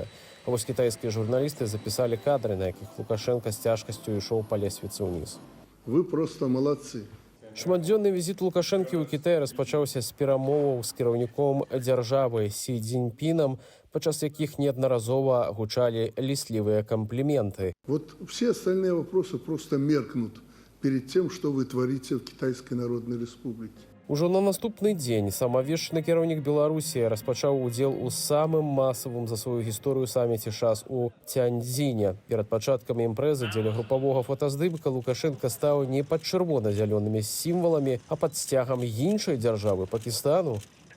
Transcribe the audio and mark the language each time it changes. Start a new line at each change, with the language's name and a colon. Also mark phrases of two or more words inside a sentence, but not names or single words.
Belarusian: А вось кітайскія журналісты запісалі кадры, на якіх Лукашенко з цяжкасцю ішоў па лесвіцы ўніз.
Russian: Вы просто молодцы.
Belarusian: Шматдзённы візіт Лукашэнкі ў Кітай распачаўся з перамоваў з кіраўніком дзяржавы Сі Цзіньпінам, падчас якіх неаднаразова гучалі лістлівыя кампліменты.
Russian: Вот все остальные вопросы просто меркнут перед тем, что вы творите в Китайской Народной Республике.
Belarusian: Ужо на наступны дзень самавешчаны кіраўнік Беларусі распачаў удзел у самым масавым за сваю гісторыю саміце ШАС у Цяньцзіне. Перад пачаткам імпрэзы дзеля групавога фотаздымка Лукашенко стаў не пад чырвона-зялёнымі сімваламі, а пад сцягам іншай дзяржавы Пакістану.